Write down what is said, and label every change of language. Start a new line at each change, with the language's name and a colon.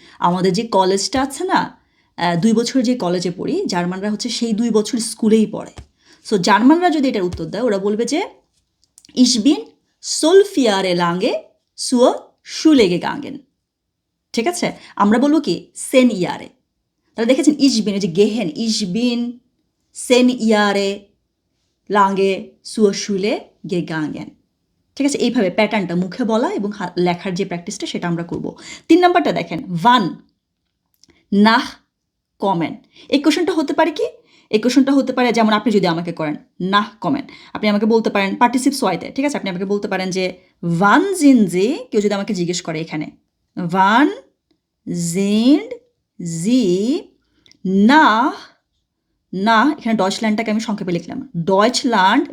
Bangla: আমাদের যে কলেজটা আছে না, 2 বছর যে কলেজে পড়ি, জার্মানরা হচ্ছে সেই 2 বছর স্কুলেই পড়ে। সো জার্মানরা যদি এটার উত্তর দেয়, ওরা বলবে যে
German: ich bin 12 Jahre lange zur Schule gegangen।
Bangla: ঠিক আছে, আমরা বলবো কি সেন ইয়ারে। তাহলে দেখেছেন
German: ich bin, যে গেহেন, ich bin 10 Jahre lange zur Schule gegangen।
Bangla: ঠিক আছে, এইভাবে প্যাটার্নটা মুখে বলা এবং লেখার যে প্র্যাকটিসটা সেটা আমরা করব। 3 নাম্বারটা দেখেন,
German: wann nach
Bangla: কমেন। এই কোশ্চেনটা হতে পারে কি? এই কোশ্চেনটা হতে পারে যেমন আপনি যদি আমাকে করেন নাহ কমেন, আপনি আমাকে বলতে পারেন পার্টিসিপস ওয়াইতে, ঠিক আছে, আপনি আমাকে বলতে পারেন যে ওয়ান জিন জি, কেউ যদি আমাকে জিজ্ঞেস করে এখানে ওয়ান জিন্ড জি না, না এখানে ডয়চল্যান্ডটাকে আমি সংক্ষেপে লিখলাম ডয়চল্যান্ড।